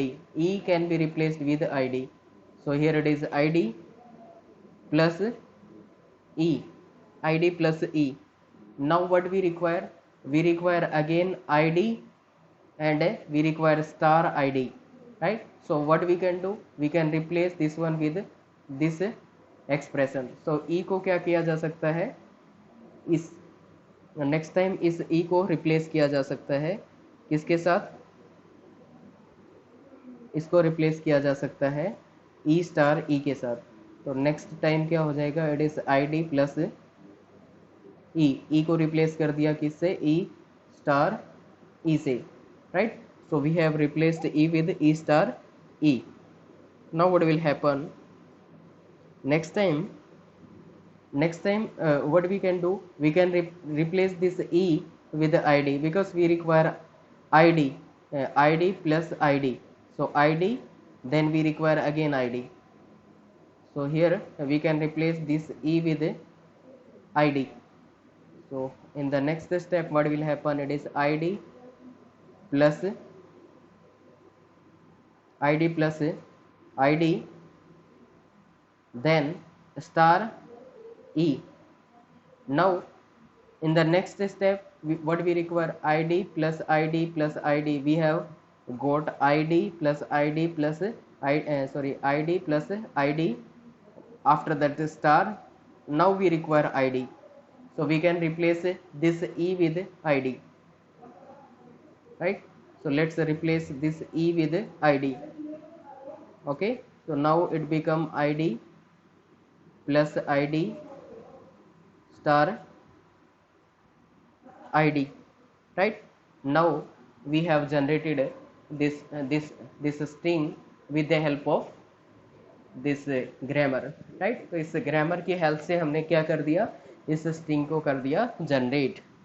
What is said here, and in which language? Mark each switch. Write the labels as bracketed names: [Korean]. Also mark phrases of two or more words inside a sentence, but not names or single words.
[English] E can be replaced with id. So here it is id plus e, id plus e. Now what we require, we require again id, and we require star id, right? So what we can do, we can replace this one with this expression. [Hindi] So e को क्या किया जा सकता है, इस [English] next time [Hindi] इस ई को रिप्लेस किया जा सकता है, किसके साथ, इसको रिप्लेस किया जा सकता है [English] e star e [Hindi] के साथ. तो [English] next time [Hindi] क्या हो जाएगा, [English] it is id plus e [Hindi] को रिप्लेस कर दिया किससे, [English] e star e [Hindi] से, राइट? [English] so we have replaced e with e star e. now what will happen, next time what we can do, we can replace this e with the id, because we require id, id plus id. So id, then we require again id. So here we can replace this e with id. So in the next step, what will happen, it is id plus id, then star e. Now in the next step, what we require, id plus id plus id. We have got id plus id plus id plus id, after that star. Now we require id, so we can replace this e with id, right? So let's replace this e with id. Okay, so now it become id plus id star id, right? Now we have generated this string with the help of this grammar, right? [Hindi] तो इस grammar की help से हमने क्या कर दिया, इस string को कर दिया generate.